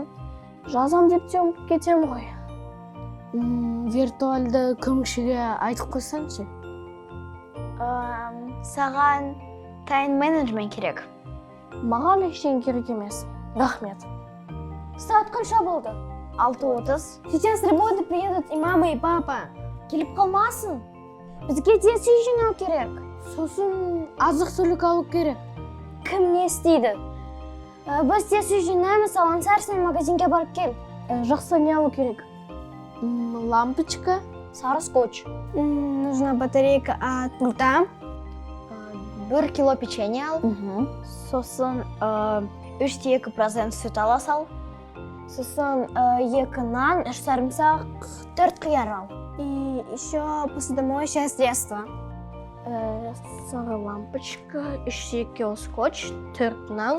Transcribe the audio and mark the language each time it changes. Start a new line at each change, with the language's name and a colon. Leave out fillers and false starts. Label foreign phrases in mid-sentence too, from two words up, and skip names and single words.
Kazakh: Жазам деп те ұмытып кетемін ғой. Виртуалды көмекшіге айтып қойсаңшы. Саған тайм-менеджмент керек. Маған ештеңе керек емес. Рахмет. Сағат қанша болды? 6:30.
Russian: Сейчас с работы приедут и мама, и папа.
Kazakh: Келіп қалмасын. Бізге де үй жинау керек. Сосын азық-түлік алу керек. Кім не істейді? Біз де үй жинаймыз, алған сәрсен магазинге барып кел. Жақсы, не алу керек? Лампочка. Сары скотч.
Russian: Нужна батарейка от пульта.
Kazakh: 1 кило печенье ал. Сосын 3-2% сүт ала сал. Сосын 2 нан, 3 сарымсақ, 4 қияр ал.
Russian: И еще посудомоечное средство.
Kazakh: Сары лампочка, 3 кило скотч, 4 нан,